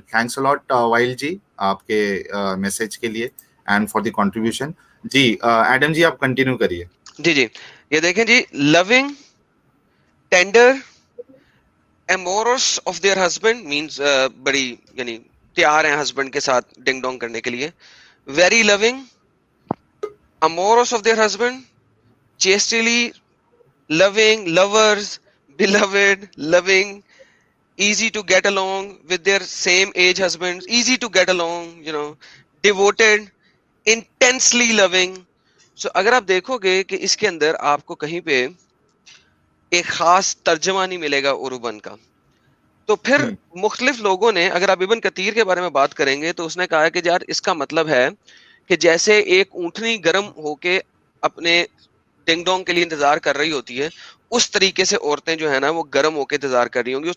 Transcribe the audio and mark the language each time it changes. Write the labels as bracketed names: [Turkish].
[English] thanks a lot [Urdu] while جی آپ کے message کے لیے [English] And for the contribution. [Urdu] جی Adam جی آپ کنٹینیو کریے. جی یہ دیکھیں جی, [English] loving tender amorous of their husband [Urdu] means بڑی یعنی تیار ہیں ہسبینڈ کے ساتھ ڈنگ ڈونگ کرنے کے لیے. [English] Very loving amorous of their husband, chastely loving, lovers, beloved, loving, easy to get along with their same age husbands, easy to get along, devoted, intensely loving. [Urdu] So اگر آپ دیکھو گے کہ اس کے اندر آپ کو کہیں پہ ایک خاص ترجمہ نہیں ملے گا عروبن کا. تو پھر مختلف لوگوں نے, اگر آپ ابن کثیر کے بارے میں بات کریں گے تو اس نے کہا کہ یار اس کا مطلب ہے کہ جیسے ایک اونٹنی گرم ہو کے اپنے ڈنگ ڈونگ کے لیے انتظار کر رہی ہوتی ہے, اس طریقے سے عورتیں جو ہے نا وہ گرم ہو کے انتظار کر رہی ہوں گی.